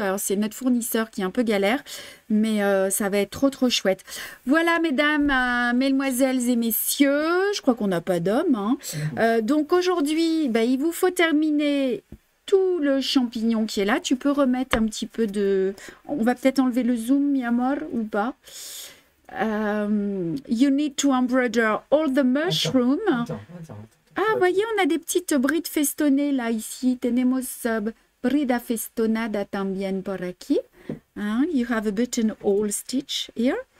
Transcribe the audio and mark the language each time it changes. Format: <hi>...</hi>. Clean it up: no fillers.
<fr>Alors, c'est notre fournisseur qui est un peu galère, mais ça va être trop, trop chouette. Voilà, mesdames, mesdemoiselles et messieurs. Je crois qu'on n'a pas d'hommes. Hein. Donc, aujourd'hui, il vous faut terminer tout le champignon qui est là. Tu peux remettre un petit peu de... On va peut-être enlever le zoom,</fr> <es>mi amor,</es> <fr>ou pas?</fr> <en>You need to embroider all the mushroom.</en> <fr>Ah, voyez, on a des petites brides festonnées là, ici.</fr> <es>Tenemos brida festonada también por aquí.</es> <fr>Hein?</fr> <en>You have a buttonhole stitch here.</en>